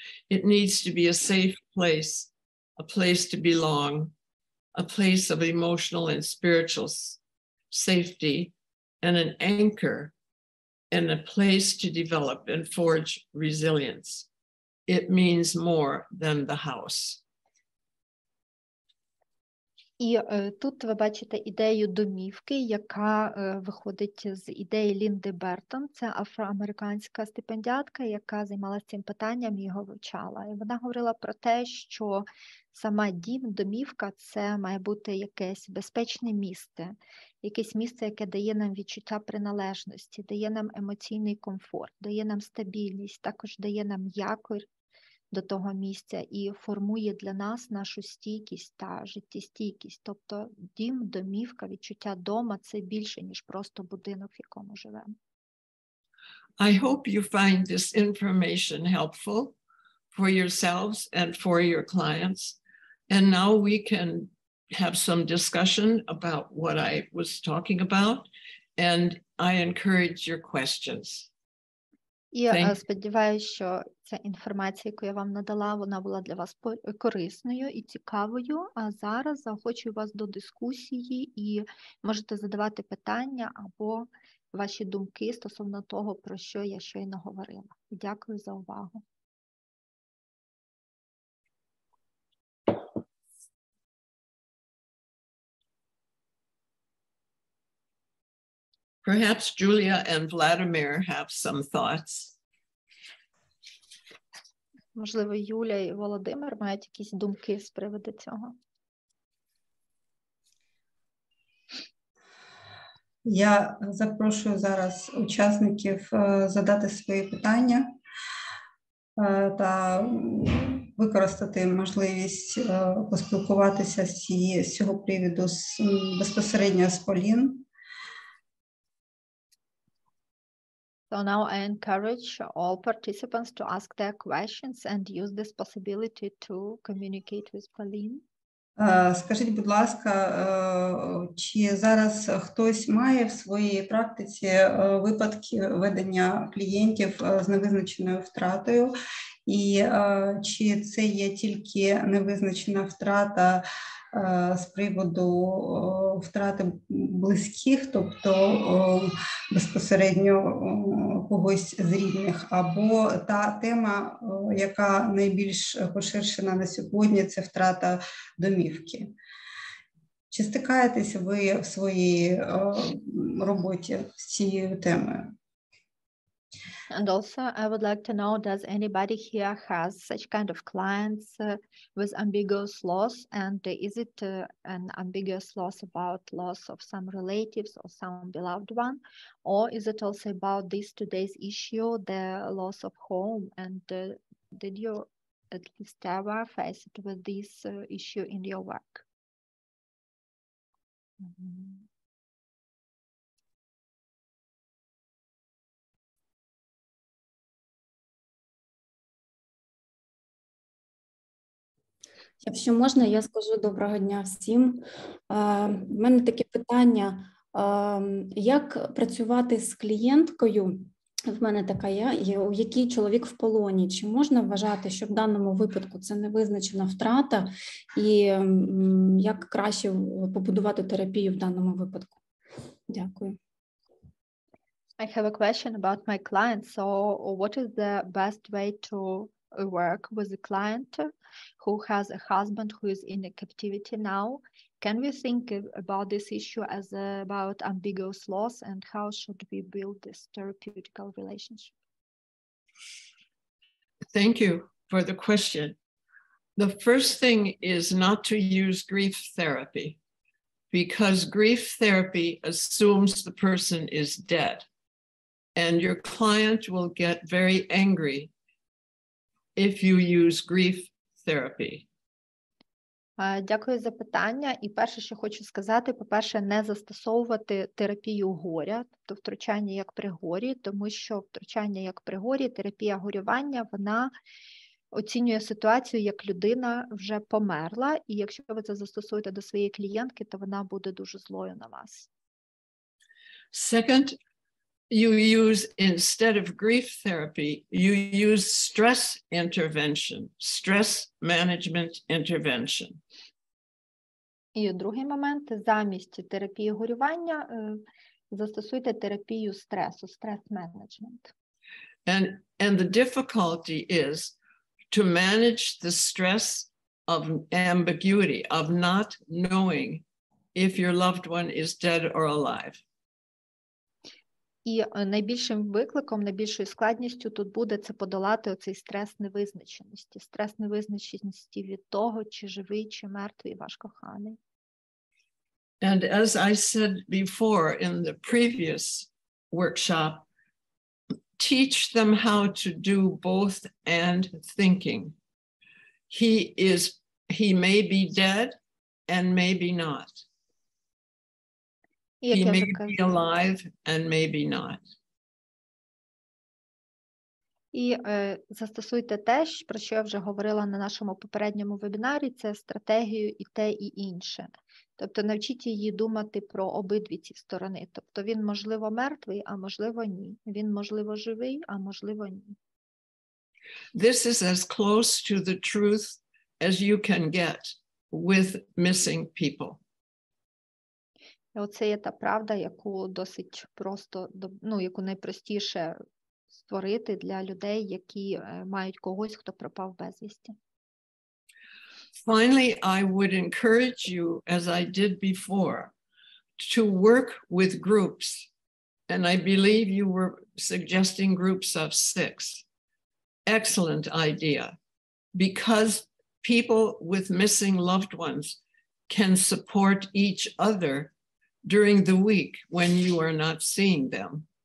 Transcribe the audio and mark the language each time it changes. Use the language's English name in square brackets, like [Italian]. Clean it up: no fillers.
[English] It needs to be a safe place, a place to belong, a place of emotional and spiritual safety, and an anchor, and a place to develop and forge resilience. It means more than the house. [Ukrainian] І тут ви бачите ідею домівки, яка виходить з ідеї Лінди Бертон. Це афроамериканська стипендіатка, яка займалася цим питанням і його вивчала. І вона говорила про те, що сама дім, домівка – це має бути якесь безпечне місце, якесь місце, яке дає нам відчуття приналежності, дає нам емоційний комфорт, дає нам стабільність, також дає нам якір до того місця і формує для нас нашу стійкість та життєстійкість. Тобто дім, домівка, відчуття дома – це більше, ніж просто будинок, в якому живемо. [English] I hope you find this information helpful for yourselves and for your clients. And now we can have some discussion about what I was talking about, and I encourage your questions. [Ukrainian] І сподіваюся, що ця інформація, яку я вам надала, вона була для вас корисною і цікавою. А зараз заохочую вас до дискусії і можете задавати питання або ваші думки стосовно того, про що я щойно говорила. Дякую за увагу. [English] Perhaps Julia and Vladimir have some thoughts. [Ukrainian] Можливо, Юля і Володимир мають якісь думки з приводу цього. Я запрошую зараз учасників задати свої питання та використати можливість поспілкуватися з цього приводу безпосередньо з Полін. [English] So now I encourage all participants to ask their questions and use this possibility to communicate with Pauline. [Ukrainian] Скажіть, будь ласка, чи зараз хтось має в своїй практиці випадки ведення клієнтів з невизначеною втратою? І чи це є тільки невизначена втрата з приводу втрати близьких, тобто безпосередньо когось з рідних, або та тема, яка найбільш поширшена на сьогодні, це втрата домівки? Чи стикаєтеся ви в своїй роботі з цією темою? [English] And also, I would like to know, does anybody here has such kind of clients with ambiguous loss? And is it an ambiguous loss about loss of some relatives or some beloved one? Or is it also about this today's issue, the loss of home? And did you at least ever face it with this issue in your work? Mm-hmm. [Ukrainian] Якщо можна, я скажу доброго дня всім. В мене таке питання, як працювати з клієнткою, в мене така є, у якій чоловік в полоні. Чи можна вважати, що в даному випадку це невизначена втрата, і як краще побудувати терапію в даному випадку? Дякую. [English] I have a question about my client. So what is the best way to work with a client who has a husband who is in a captivity now? Can we think about this issue as about ambiguous loss, and how should we build this therapeutical relationship? Thank you for the question. The first thing is not to use grief therapy, because grief therapy assumes the person is dead, and your client will get very angry if you use grief therapy. [Ukrainian] Дякую за питання. І перше, що хочу сказати, по-перше, не застосовувати терапію горя, тобто втручання як при горі, тому що втручання як при горі, терапія горювання, вона оцінює ситуацію, як людина вже померла, і якщо ви це застосуєте до своєї клієнтки, то вона буде дуже злою на вас. [English] Second, you use, instead of grief therapy, you use stress intervention, stress management intervention. [Ukrainian] І другий момент, замість терапії горювання застосуйте терапію стресу, стрес-менеджмент. [English] And the difficulty is to manage the stress of ambiguity, of not knowing if your loved one is dead or alive. [Ukrainian] І найбільшим викликом, найбільшою складністю тут буде це подолати оцей стрес невизначеності. Стрес невизначеності від того, чи живий, чи мертвий ваш коханий. [English] And as I said before in the previous workshop, teach them how to do both and thinking. He may be dead and maybe not. He may be alive and maybe not. [Ukrainian] І застосуйте те, про що я вже говорила на нашому попередньому вебінарі, це стратегію і те, і інше. Тобто навчіть її думати про обидві ці сторони. Тобто він, можливо, мертвий, а можливо, ні. Він, можливо, живий, а можливо, ні. [English] This is as close to the truth as you can get with missing people. [Ukrainian] Оце є та правда, яку досить просто, яку найпростіше створити для людей, які мають когось, хто пропав безвісті. [English] Finally, I would encourage you, as I did before, to work with groups. And I believe you were suggesting groups of 6. Excellent idea, because people with missing loved ones can support each other during the week when you are not seeing them.